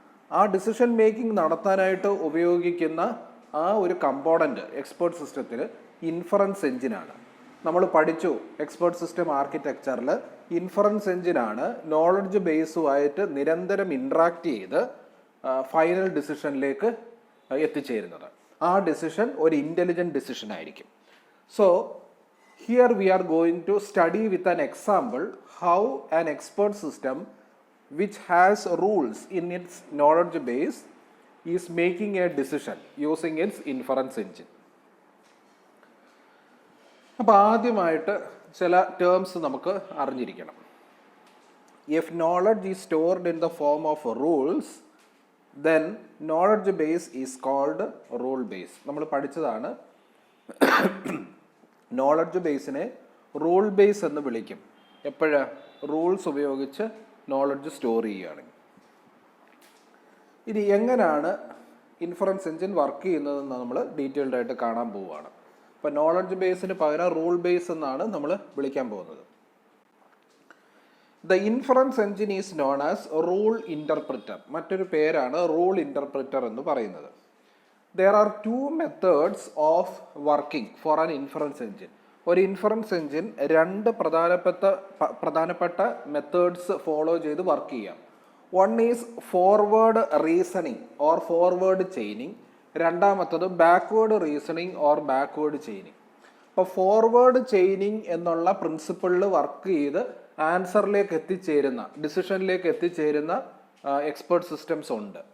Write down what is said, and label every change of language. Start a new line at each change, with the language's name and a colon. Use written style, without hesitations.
Malayalam: ആ decision making നടത്താനായിട്ട് ഉപയോഗിക്കുന്ന ആ ഒരു കമ്പോണൻറ്റ് എക്സ്പേർട്ട് സിസ്റ്റത്തിൽ ഇൻഫറൻസ് എഞ്ചിനാണ്. നമ്മൾ പഠിച്ചു എക്സ്പേർട്ട് സിസ്റ്റം ആർക്കിടെക്ചറിൽ ഇൻഫറൻസ് എഞ്ചിനാണ് നോളജ് ബേസുമായിട്ട് നിരന്തരം ഇൻട്രാക്ട് ചെയ്ത് ഫൈനൽ ഡിസിഷനിലേക്ക് എത്തിച്ചേരുന്നത്. ആ ഡിസിഷൻ ഒരു ഇൻ്റലിജൻറ്റ് ഡിസിഷൻ ആയിരിക്കും.
English: So here we are going to study with an example how an expert system which has rules in its knowledge base is making a decision using its inference engine.
Malayalam: അപ്പോൾ ആദ്യമായിട്ട് ചില terms നമുക്ക് അറിഞ്ഞിരിക്കണം.
English: If knowledge is stored in the form of rules, then knowledge base is called rule base.
Malayalam: നമ്മൾ പഠിച്ചതാണ് knowledge ബേസിനെ rule base എന്ന് വിളിക്കും. എപ്പോഴാ? റൂൾസ് ഉപയോഗിച്ച് നോളജ് സ്റ്റോർ ചെയ്യുകയാണെങ്കിൽ. ഇനി എങ്ങനെയാണ് ഇൻഫറൻസ് എഞ്ചിൻ വർക്ക് ചെയ്യുന്നതെന്ന് നമ്മൾ ഡീറ്റെയിൽഡ് ആയിട്ട് കാണാൻ പോവുകയാണ്. അപ്പോൾ നോളജ് ബേസിന് പകരം റൂൾ ബേസ് എന്നാണ് നമ്മൾ വിളിക്കാൻ പോകുന്നത്.
English: The inference engine is known as rule interpreter.
Malayalam: മറ്റൊരു പേരാണ് റൂൾ ഇൻ്റർപ്രിറ്റർ എന്ന് പറയുന്നത്.
English: There are two methods of working for an inference engine.
Malayalam: ഒരു ഇൻഫറൻസ് എഞ്ചിൻ രണ്ട് പ്രധാനപ്പെട്ട മെത്തേഡ്സ് ഫോളോ ചെയ്ത് വർക്ക് ചെയ്യാം.
English: One is forward reasoning or forward chaining.
Malayalam: രണ്ടാമത്തത്
English: Backward reasoning or backward chaining.
Malayalam: അപ്പോൾ ഫോർവേഡ് ചെയിനിങ് എന്നുള്ള പ്രിൻസിപ്പിളിൽ വർക്ക് ചെയ്ത് ആൻസറിലേക്ക് എത്തിച്ചേരുന്ന, ഡിസിഷനിലേക്ക് എത്തിച്ചേരുന്ന എക്സ്പേർട്ട് സിസ്റ്റംസ് ഉണ്ട്.